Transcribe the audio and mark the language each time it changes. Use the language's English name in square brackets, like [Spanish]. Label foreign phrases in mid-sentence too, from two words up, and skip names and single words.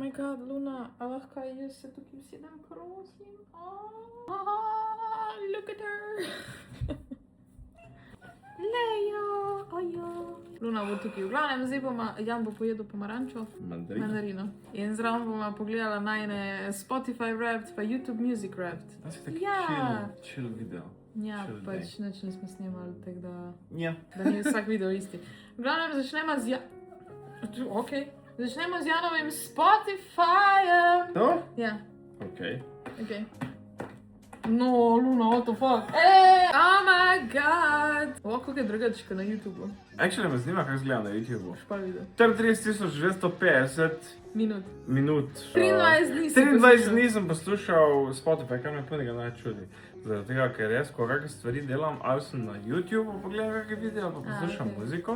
[English] my god, [Slovenian] Luna, a lahko jaz se tukaj usedem, prosim? [English] Look at her. [Slovenian] Lejo, ojo. Luna bo tukaj. V glavnem, zdaj bomo, Jan bo pojedel pomarančo. Mandarino. In zraven bomo pogledala najne Spotify Wrapped pa YouTube Music Wrapped. A si taki chill video. Ja, pač nič nismo snemali, tako da... Ja. Da ni vsak video isti. V glavnem, začnemo z Začnemo z Janovim Spotifyjem. To? Ja. Okej. No, Luna, [English] what the fuck? Oh my god! [Slovenian] Kako je drugačka na YouTubeu? Actually me zanima, kako izgleda na YouTubeu. Špa video. 34.250 minut. 23 dni si 23 dni sem poslušal Spotify, kar me punega naj čudi. Zaradi tega, ker jaz, ko kakve stvari delam, ali sem na YouTubeu pogledam kakve video, ali pa poslušam muziko.